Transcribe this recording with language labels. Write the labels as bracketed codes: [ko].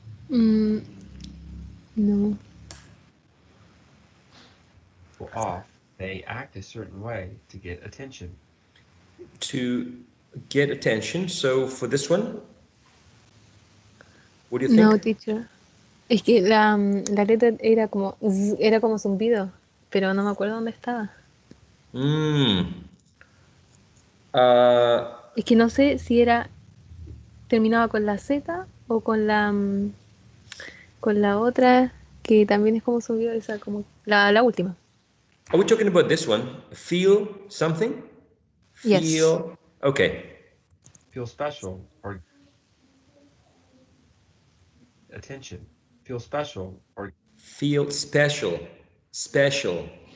[en] mm, no, Show off, they act a certain way to get attention. To get attention. So for this one, what do you no, teacher. [es] Es que la letra era como Z, era como zumbido, pero no me acuerdo dónde estaba. Mm. Uh, Es que no sé si era terminaba con la Z o con la otra que también es como zumbido, esa como la última. [en] are we talking about this one? Feel something? Yes. Feel. Okay. Feel special, or attention. Feel special, or Feel special. Special.